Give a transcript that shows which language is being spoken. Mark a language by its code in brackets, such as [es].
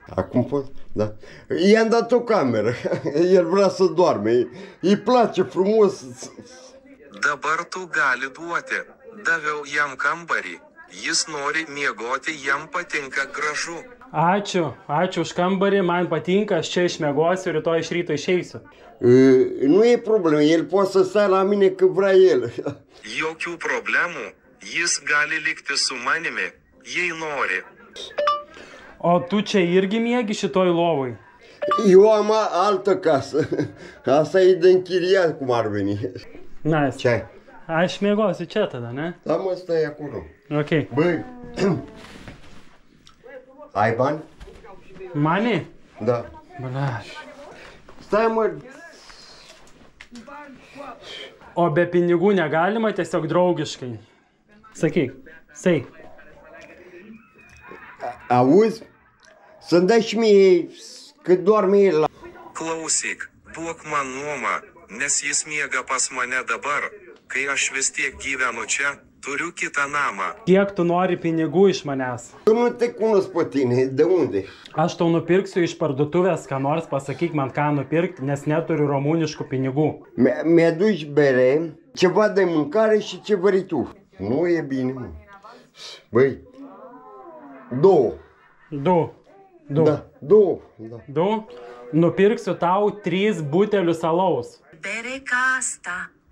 [ro] Acum pot? Da. I-am dat o cameră. El vrea să doarme. Îi place frumos. [lt] Dabar tu gali duoti. Daviau jam kambarį. Jis nori miegoti, jam patinka gražu. Ačiū už kambarį, man patinka, aš čia išmiegosiu, rytoj iš ryto išeisiu. [ro] Nu e problemă, el poate să stea la mine cât vrea el. [lt] Jokių problemų. Jis gali likti su manimi, jei nori. O tu čia irgi miegi šitoj lovai? [ro] Eu am altă casă. Asta e de închiriat, cum ar veni. [en] Nice. [ro] Ce ai? [lt] Aš miegosiu čia tada, ne? [ro] Da, mă, stai acolo. [en] Ok. [ro] Băi, ai bani? [lt] Mani? [ro] Da. Blaš. Stai, mă. [lt] O be pinigų negalima, tiesiog draugiškai. Sakyk, sei. [ro] Auzi? Să-mi dai și mie cât doarme el la... [lt] Klausyk, duok man nuomą, nes jis miega pas mane dabar. Kai aš vis tiek gyvenu čia, turiu kitą namą. Kiek tu nori pinigų iš manęs? [ro] Nu te cunosc pe tine, de unde? [lt] Aš tau nupirksiu iš parduotuvės, ką nors pasakyk man ką nupirkti, nes neturiu rumuniškų pinigų. [ro] Mi-aduci bere, ceva de mâncare și ce vrei tu. Nu e bine, mă. Băi, două. [lt] Du. [ro] Da, două. Da. [lt] Du? Nupirksiu tau 3 butelius alaus. [ro] Bere ca asta.